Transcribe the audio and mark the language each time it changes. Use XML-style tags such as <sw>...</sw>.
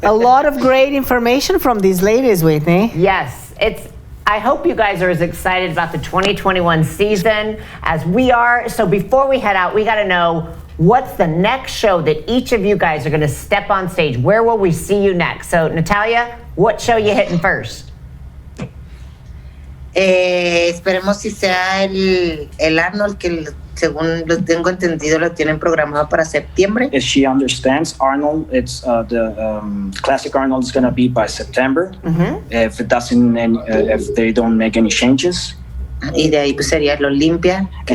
<en>A lot of great information from these ladies, Whitney. Yes, I hope you guys are as excited about the 2021 season as we are. So before we head out, we got to know what's the next show that each of you guys are going to step on stage. Where will we see you next? So Natalia, what show you hitting first?</en> <es>Esperemos si sea el Arnold, que según lo tengo entendido lo tienen programado para septiembre.</es> <en>As she understands, Arnold, it's the classic Arnold is going to be by September. If they don't make any changes.</en> <es>Y de ahí pues sería el Olympia, que</es>